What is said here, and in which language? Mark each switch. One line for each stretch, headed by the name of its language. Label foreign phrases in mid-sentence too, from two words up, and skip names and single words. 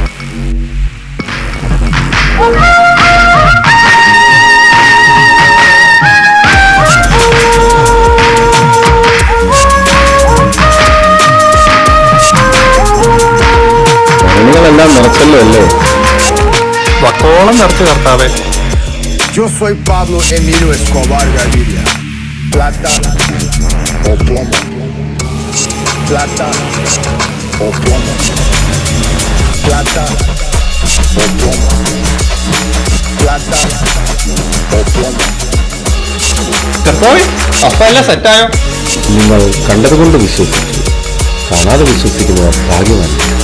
Malayalam: ഭരണികളെല്ലാം നിറച്ചല്ലോ അല്ലേ? വക്കോളം നിറച്ച് കർത്താവേ.
Spanish: Yo soy Pablo Emilio Escobar Gaviria. Plata o plomo. Plata o plomo. Plata o plomo. Plata o plomo.
Malayalam: അപ്പൊ എല്ലാം സെറ്റായോ? നിങ്ങൾ കണ്ടതുകൊണ്ട് വിശ്വസിച്ചു, കാണാതെ വിശ്വസിക്കുന്നവർ ഭാഗ്യമാണ്.